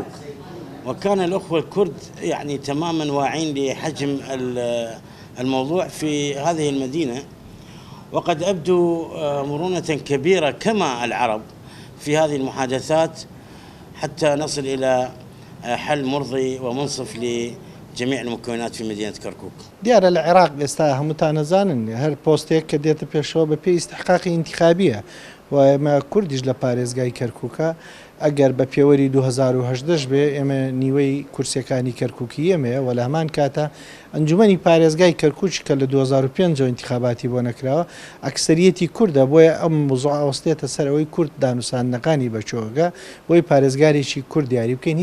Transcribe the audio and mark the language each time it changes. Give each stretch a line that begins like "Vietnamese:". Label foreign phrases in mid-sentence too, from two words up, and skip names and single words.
Arabic: وكان الأخوة الكرد يعني تماما واعين لحجم الموضوع في هذه المدينة، وقد أبدوا مرونة كبيرة كما العرب في هذه المحادثات حتى نصل إلى حل مرضي ومنصف لجميع المكونات في مدينة كركوك.
Central Kurdish: ديار العراق ئێستا هەمووتانە زانن هەر پۆستێک کە دێتە پێشەوە بە پێی ئیستحقاقی ئینتیخابیە و کوردیش لە پارێزگای کەرکووکە ئەگەر بە پێوەری 2018 بێ ئێمە نیوەی کورسیەکانی کەرکووکی ئێمەیە و لە هەمان کاتە ئەنجومەنی پارێزگای کەرکووچ کە لە 2005 ئینتیخاباتی بۆ نەکراوە ئەکسەریەتی کووردە، بۆیە ئەم موزوع ئەوەستێتە سەرەوەی کورد دانووساندنەکانی بەچۆگە بۆی پارێزگارێکی کورد دیاری بکەین.